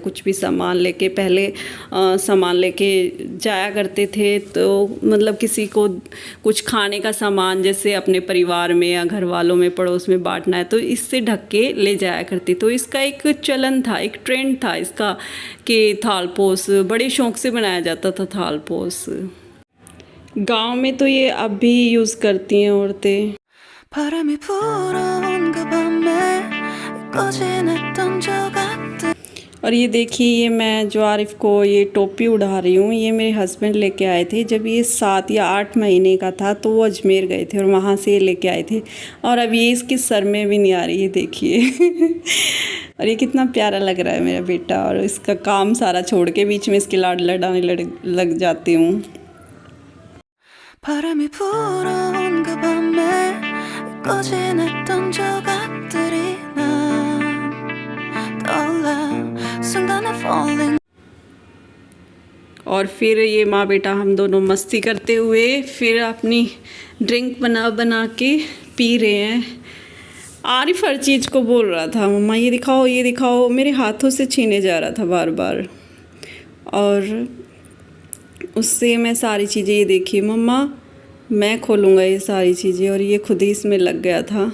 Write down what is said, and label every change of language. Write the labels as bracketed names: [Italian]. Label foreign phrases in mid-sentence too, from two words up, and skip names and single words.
[Hindi] कुछ भी सामान लेके पहले सामान लेके जाया करते थे, तो मतलब किसी को कुछ खाने का सामान जैसे अपने परिवार में या घर वालों में पड़ोस में बांटना है तो इससे ढक के ले जाया करते। तो इसका एक चलन था, [English] a trend [Hindi] था इसका कि थालपोस बड़े शौक़ से बनाया जाता था। थालपोस गांव में तो ये अब भी यूज़ करती हैं औरतें। [Korean] 바람이 불어온 그 밤에 꺼지냈던 조각들 [Hindi] और ये देखिए ये मैं जो आरिफ को ये टोपी उड़ा रही हूँ, ये मेरे हस्बैंड लेके आए थे जब ये 7 या 8 महीने का था, तो वो अजमेर गए थे और वहाँ से ये लेके आए थे। और अब ये इसके सर में भी नहीं आ रही है, देखिए और ये कितना प्यारा लग रहा है मेरा बेटा। और इसका काम सारा छोड़ के बीच में इसके लाड लडाने लग जाती हूँ। [Korean] 바람이 불어온 그 밤에 꺼지냈던 조각들이 난 떠올라 순간에 falling। [Hindi] और फिर ये माँ बेटा हम दोनों मस्ती करते हुए फिर अपनी ड्रिंक बना बना के पी रहे हैं। आरिफ हर चीज़ को बोल रहा था मम्मा ये दिखाओ, मेरे हाथों से छीने जा रहा था बार बार। और उससे मैं सारी चीज़ें, ये देखिए मम्मा मैं खोलूँगा ये सारी चीज़ें, और ये खुद ही इसमें लग गया था।